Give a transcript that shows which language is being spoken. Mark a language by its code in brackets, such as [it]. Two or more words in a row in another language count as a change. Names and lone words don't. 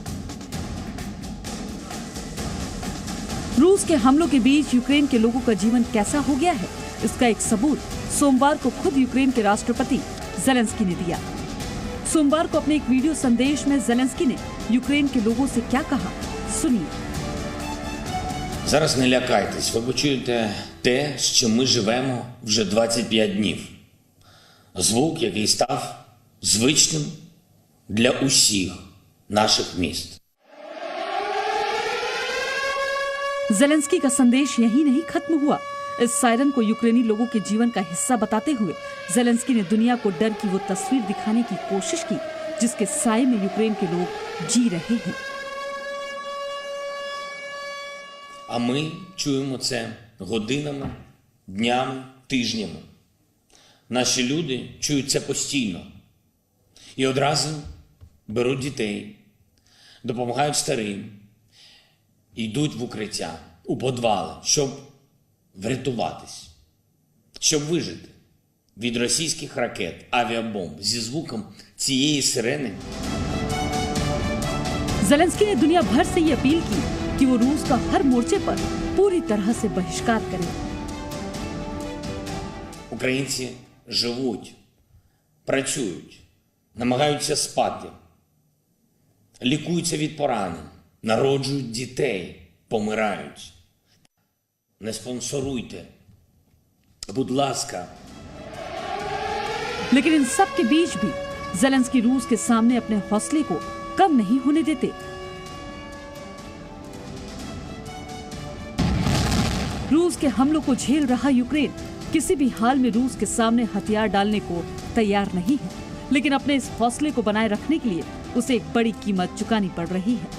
[hi] रूस के हमलों के बीच यूक्रेन के लोगों का जीवन कैसा हो गया है, इसका एक सबूत सोमवार को खुद यूक्रेन के राष्ट्रपति ज़ेलेंस्की ने दिया। सोमवार को अपने एक वीडियो संदेश में ज़ेलेंस्की ने यूक्रेन के लोगों से क्या कहा, सुनिए। [uk] Зараз не лякайтесь, ви почуєте те, з чим ми живемо вже 25 днів. Звук, який став звичним для усіх наших міст. [hi] ज़ेलेंस्की का संदेश यहीं नहीं खत्म हुआ। इस सायरन को यूक्रेनी लोगों के जीवन का हिस्सा बताते हुए ज़ेलेंस्की ने दुनिया को डर की वो तस्वीर दिखाने की कोशिश की जिसके साए में यूक्रेन के लोग जी रहे हैं। [uk] А ми чуємо це годинами, днями, тижнями. Наші люди чують це постійно. І одразу беруть дітей, допомагають старим, йдуть в укриття, у підвали, щоб врятуватись, щоб вижити від російських ракет, авіабомб зі звуком цієї сирени. [hi] ज़ेलेंस्की ने दुनिया भर से ये अपील की कि वो रूस का हर मोर्चे पर पूरी तरह से बहिष्कार करें। [uk] Українці живуть, працюють, намагаються спати, лікуються від поранень, народжують дітей, помирають. Не спонсоруйте, будь ласка. [hi] लेकिन इन सब के बीच भी ज़ेलेंस्की रूस के सामने अपने हौसले को कम नहीं होने देते। रूस के हमलों को झेल रहा यूक्रेन किसी भी हाल में रूस के सामने हथियार डालने को तैयार नहीं है, लेकिन अपने इस हौसले को बनाए रखने के लिए उसे एक बड़ी कीमत चुकानी पड़ रही है।